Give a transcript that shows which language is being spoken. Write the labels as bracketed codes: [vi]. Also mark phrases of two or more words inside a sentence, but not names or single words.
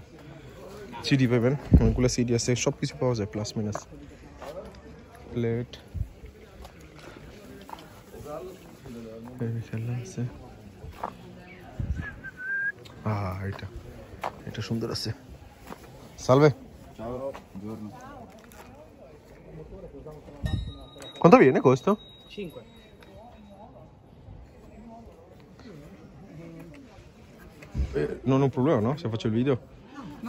[bn] সিডি পাবেন, অনেকগুলো সিডি আছে, সব কিছু পাওয়া যায় প্লাস মাইনাস। প্লেট, খেলনা আছে, এটা সুন্দর আছে। [it] Salve. Ciao, buongiorno. Quanto viene questo? 5. Non ho un problema, no? Se faccio il video. No.